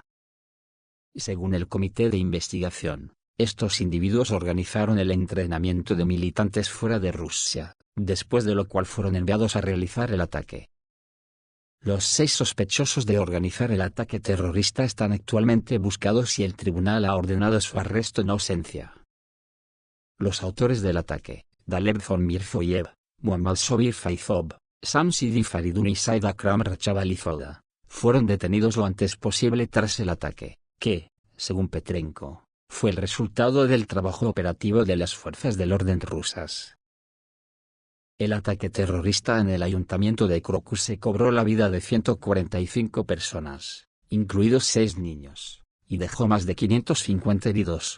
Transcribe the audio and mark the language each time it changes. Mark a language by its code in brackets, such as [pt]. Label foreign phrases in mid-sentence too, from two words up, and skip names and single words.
[es] Según el comité de investigación, estos individuos organizaron el entrenamiento de militantes fuera de Rusia, después de lo cual fueron enviados a realizar el ataque. Los 6 sospechosos de organizar el ataque terrorista están actualmente buscados y el tribunal ha ordenado su arresto en ausencia. Los autores del ataque, Daleb von Mirzoyev, Muhammad Sobir Faizov, Samsidi Faridun y Said Akram Rachabalizoda, fueron detenidos lo antes posible tras el ataque, que, según Petrenko, fue el resultado del trabajo operativo de las fuerzas del orden rusas. El ataque terrorista en el ayuntamiento de Crocus se cobró la vida de 145 personas, incluidos 6 niños, y dejó más de 550 heridos.